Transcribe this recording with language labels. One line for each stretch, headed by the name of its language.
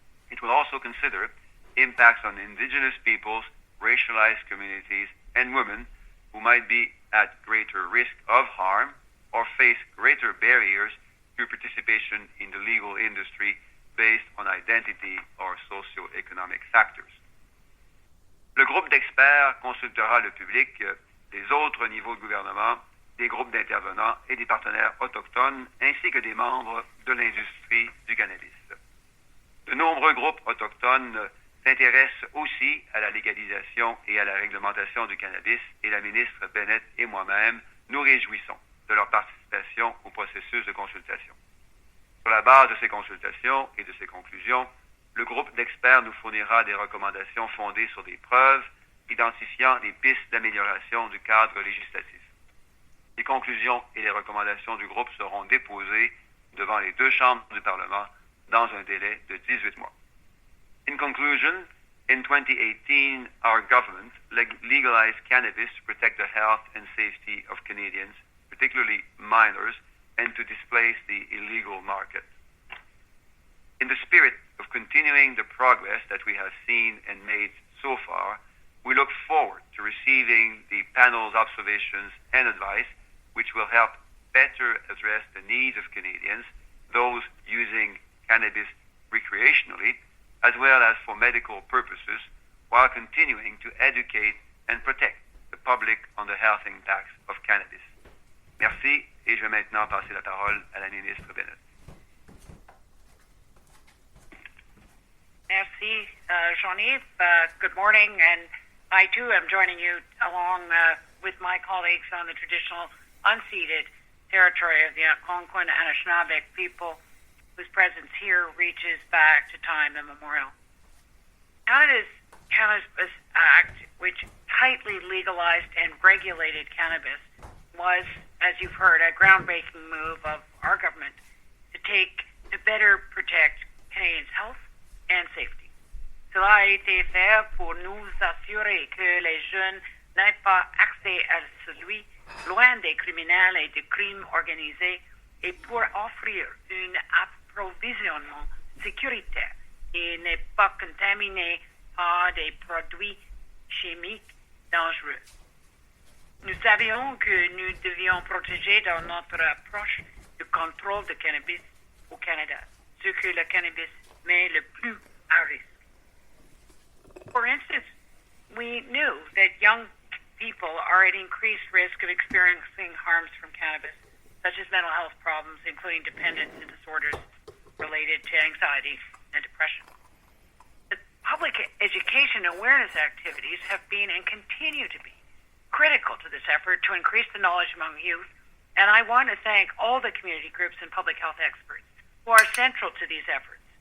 English: It will also consider impacts on Indigenous peoples, racialized communities, and women who might be at greater risk of harm or face greater barriers to participation in the legal industry based on identity or socio-economic factors.
French: Le groupe d'experts consultera le public des autres niveaux de gouvernement, des groupes d'intervenants et des partenaires autochtones, ainsi que des membres de l'industrie du cannabis. De nombreux groupes autochtones s'intéressent aussi à la légalisation et à la réglementation du cannabis et la ministre Bennett et moi-même nous réjouissons de leur participation au processus de consultation. Sur la base de ces consultations et de ces conclusions, le groupe d'experts nous fournira des recommandations fondées sur des preuves, identifiant des pistes d'amélioration du cadre législatif. Les conclusions et les recommandations du groupe seront déposées devant les 2 chambres du Parlement dans un délai de 18 mois.
English: In conclusion, In 2018, our government legalized cannabis to protect the health and safety of Canadians, particularly minors, and to displace the illegal market. In the spirit of continuing the progress that we have seen and made so far, we look forward to receiving the panel's observations and advice, which will help better address the needs of Canadians, those using cannabis recreationally, as well as for medical purposes, while continuing to educate and protect the public on the health impacts of cannabis.
French: Merci, et je vais maintenant passer la parole à la ministre Bennett. Merci, Jean-Yves.
English: Good morning, and I too am joining you along with my colleagues on the traditional unceded territory of the Algonquin and Anishinaabe people, whose presence here reaches back to time immemorial. Canada's Cannabis Act, which tightly legalized and regulated cannabis, was, as you've heard, a groundbreaking move of our government to better protect Canadians' health and safety.
French: Cela a été fait pour nous assurer que les jeunes n'aient pas accès à celui loin des criminels et des crimes organisés, et pour offrir un approvisionnement sécuritaire et n'est pas contaminé par des produits chimiques dangereux. Nous savions que nous devions protéger dans notre approche du contrôle de cannabis au Canada, ce que le cannabis met le plus à risque.
English: For instance, we knew that young people are at increased risk of experiencing harms from cannabis, such as mental health problems, including dependence and disorders related to anxiety and depression. The public education awareness activities have been and continue to be critical to this effort to increase the knowledge among youth, and I want to thank all the community groups and public health experts who are central to these efforts.